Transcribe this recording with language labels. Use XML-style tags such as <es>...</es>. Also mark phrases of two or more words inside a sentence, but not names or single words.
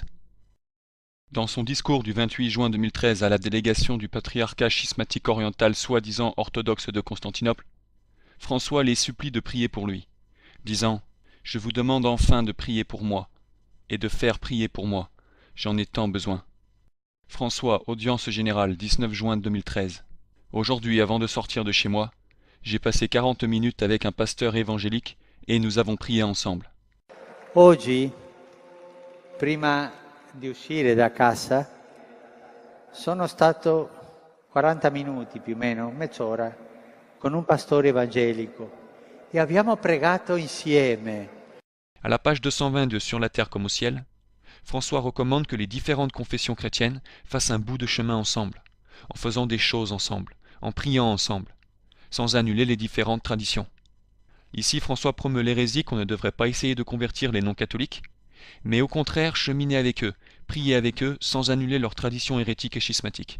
<fr>Dans son discours du 28 juin 2013 à la délégation du patriarcat schismatique oriental soi-disant orthodoxe de Constantinople, François les supplie de prier pour lui, disant « Je vous demande enfin de prier pour moi, et de faire prier pour moi, j'en ai tant besoin. » François, audience générale, 19 juin 2013. Aujourd'hui, avant de sortir de chez moi, J'ai passé 40 minutes avec un pasteur évangélique et nous avons prié ensemble.</fr> <it>Oggi, prima di uscire da casa, sono stato 40 minuti più o meno, mezz'ora, con un pastore evangelico e abbiamo pregato insieme.</it> <fr>À la page 222 Sur la terre comme au ciel, François recommande que les différentes confessions chrétiennes fassent un bout de chemin ensemble, en faisant des choses ensemble, en priant ensemble, sans annuler les différentes traditions. Ici, François promeut l'hérésie qu'on ne devrait pas essayer de convertir les non-catholiques, mais au contraire cheminer avec eux, prier avec eux sans annuler leurs traditions hérétiques et schismatiques.</fr>